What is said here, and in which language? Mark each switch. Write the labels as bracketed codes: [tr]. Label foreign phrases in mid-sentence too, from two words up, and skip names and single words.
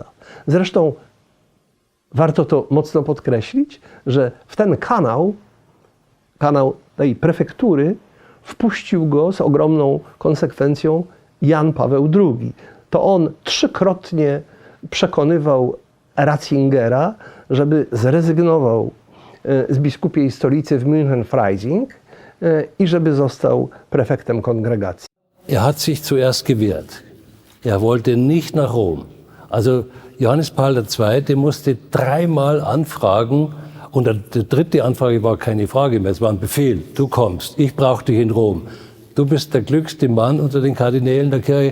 [pl] Zresztą warto to mocno podkreślić, że w ten kanał tej prefektury wpuścił go z ogromną konsekwencją Jan Paweł II. To on 3-krotnie przekonywał Ratzingera, żeby zrezygnował z biskupiej stolicy w München-Freising i żeby został prefektem kongregacji. [de] Er hat sich zuerst gewehrt. Er wollte nicht nach Rom. Also Johannes Paul II. Musste 3-mal anfragen und die 3. Anfrage war keine Frage mehr, es war ein Befehl. Du kommst, ich brauche dich in Rom. Du bist der glücklichste Mann unter den Kardinälen der Kirche.